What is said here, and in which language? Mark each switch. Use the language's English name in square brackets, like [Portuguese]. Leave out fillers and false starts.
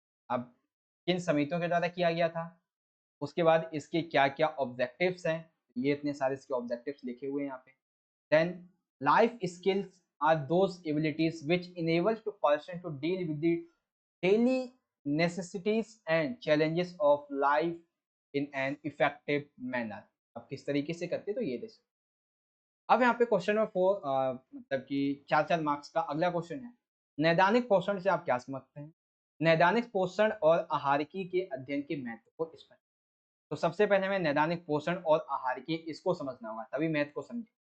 [Hindi] अब किन समितियों के द्वारा किया गया था, उसके बाद इसके क्या क्या ऑब्जेक्टिव्स हैं, ये इतने सारे इसके ऑब्जेक्टिव्स लिखे हुए हैं यहाँ पे। [English] Then life skills are those abilities which enables to person to deal with the daily necessities and challenges of life in an effective manner। [Hindi] अब किस तरीके से करते हैं तो ये देखो। अब यहाँ पे क्वेश्चन नंबर 4, मतलब कि 4-4 मार्क्स का अगला क्वेश्चन है। नैदानिक पोषण से आप क्या समझते हैं? नैदानिक पोषण और आहारिकी के अध्ययन के महत्व को स्पष्ट। तो सबसे पहले हमें नैदानिक पोषण और आहारिकी इसको समझना होगा, तभी महत्व को समझें।